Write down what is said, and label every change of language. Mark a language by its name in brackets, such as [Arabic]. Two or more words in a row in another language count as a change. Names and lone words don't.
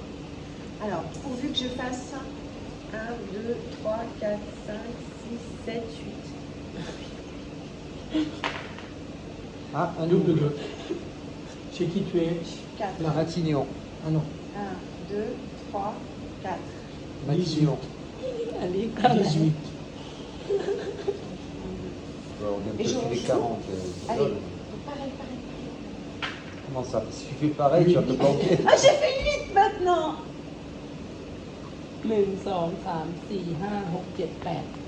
[French] Alors, pourvu que je fasse 1, 2, 3, 4, 5, 6, 7, 8. Ah, un double double. 2. Chez qui tu es 4. La Matignon. Ah non. 1, 2, 3, 4. Matignon. [Thai] อันนี้เท่าไหร่ [French] 18. Alors, on Et vient je de les rejoue. 40. Allez, Pareil. pareil, pareil. Comment ça? Si tu fais pareil, tu vas te planter. Ah, j'ai fait 8 maintenant. 1 2 3 4 5 6 7 8